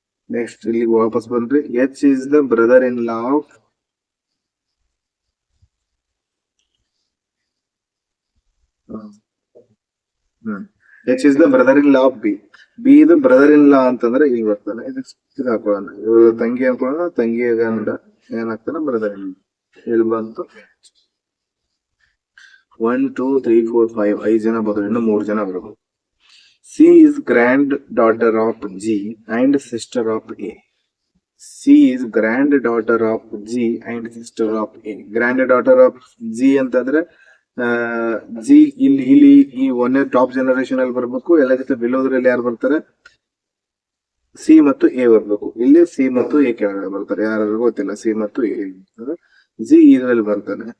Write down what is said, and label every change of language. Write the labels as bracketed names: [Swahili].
[English] next [Kannada] ಇಲ್ಲಿ ವಾಪಸ್ ಬಂದ್ರಿ. [English] H is the brother-in-law of H is the brother-in-law of B. [Kannada] B ಇದು brother-in-law ಅಂತಂದ್ರೆ ಇಲ್ಲಿ ಬರ್ತಾನೆ. ಇದು ಹಾಕೊಳ್ಳೋಣ. ಇವ್ರ ತಂಗಿ ಹಾಕೊಳ್ಳೋಣ, ತಂಗಿಯ ಗಂಡ ಏನಾಗ್ತಾನೆ brother-in-law. ಇಲ್ಲಿ ಬಂತು 1 2 3 4 5 5 ಜನ ಬರ್ತಾರೆ, ಇನ್ನು 3 ಜನ ಬರ್ಬೇಕು. [English] C is grand daughter of G and sister of A. C is grand daughter of G and sister of A. Grand daughter of G [Kannada] ಅಂತಂದ್ರೆ ಜಿ ಇಲ್ಲಿ ಈ ಒಂದೇ ಟಾಪ್ ಜನರೇಷನ್ ಅಲ್ಲಿ ಬರ್ಬೇಕು. ಎಲ್ಲಕ್ಕಿಂತ ಬಿಲೋದ್ರಲ್ಲಿ ಯಾರು ಬರ್ತಾರೆ? ಸಿ ಮತ್ತು ಎ ಬರ್ಬೇಕು. ಇಲ್ಲಿ ಸಿ ಮತ್ತು ಎ ಕೆಳಗಡೆ ಬರ್ತಾರೆ, ಯಾರು ಗೊತ್ತಿಲ್ಲ. ಸಿ ಮತ್ತು ಎ ಜಿ ಇದರಲ್ಲಿ ಬರ್ತಾನೆ.